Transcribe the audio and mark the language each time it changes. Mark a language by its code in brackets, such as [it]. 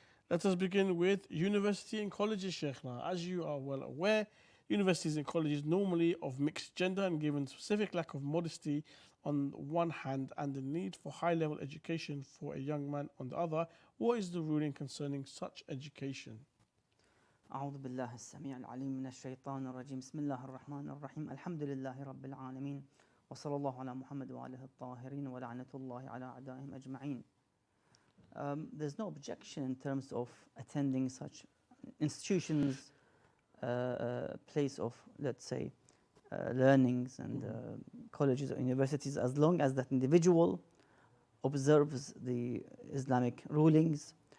[en] Let us begin with university and colleges, Sheikh. Now, as you are well aware, universities and colleges normally of mixed gender, and given specific lack of modesty on one hand and the need for high-level education for a young man on the other, what is the ruling concerning such education? [ar] أعوذ بالله السميع العليم من الشيطان الرجيم بسم الله الرحمن الرحيم الحمد لله رب العالمين وصلى الله على محمد وآله الطاهرين ولعنة الله على أعدائهم أجمعين. [en] There's no objection in terms of attending such institutions, place of, let's say, learnings and colleges or universities, as long as that individual observes the Islamic rulings.